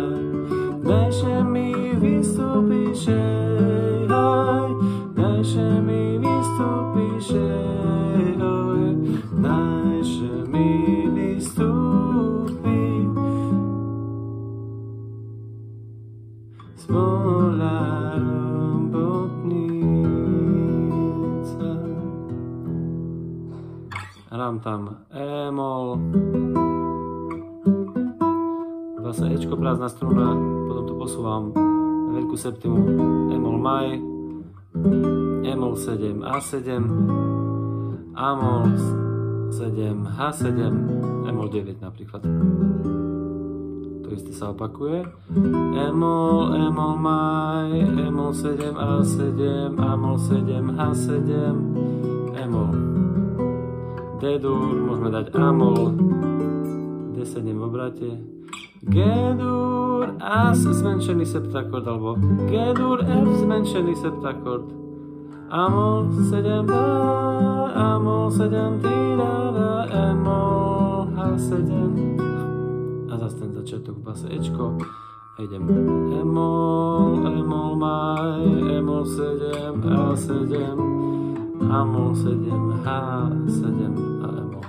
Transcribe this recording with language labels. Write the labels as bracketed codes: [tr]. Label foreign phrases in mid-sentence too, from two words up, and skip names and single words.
[sk] Dajže mi vystúpiš, hoj, dajže mi vystúpiš, hoj, dajže mi vystúpi z pola robotnica. Hrám tam E-mol, vlastne Ečko, prázdna struna, potom to posúvam na veľkú septimu, E-mol maj, E-mol 7, A7, A-mol 7, H7, E-mol 9 napríklad. To isté sa opakuje. E-mol, E-mol maj, E-mol 7, A7, A-mol 7, H7, E-mol. D-dur, môžeme dať A-mol, D7 v obrate, G-dur, As zmenšený septakord, alebo G-dur, F zmenšený septakord, A-mol 7, A-mol 7, T-da-da, E-mol, H7 a zase ten začiatok v base Ečko a idem E-mol, E-mol maj, E-mol 7, A7, A-mol 7, H7 a